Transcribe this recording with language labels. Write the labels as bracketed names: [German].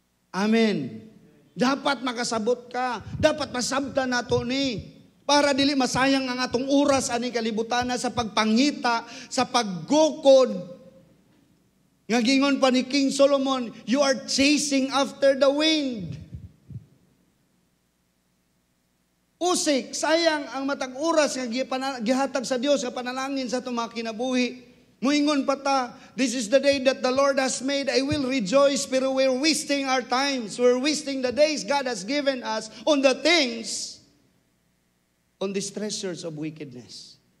[Cebuano] Amen. Dapat makasabot ka. Dapat masabta nato ni. Para dili masayang ang atong oras ani kalibutana sa pagpangita, sa paggukod. Nga gingon pa ni King Solomon, [English] you are chasing after the wind. [Cebuano] Usik, sayang ang matag oras nga gihatag sa Dios nga panalangin sa itong mga kinabuhi. Muingon pa ta, [English] this is the day that the Lord has made, I will rejoice, [Cebuano] pero [English] we're wasting our times. We're wasting the days God has given us on the things, on these treasures of wickedness.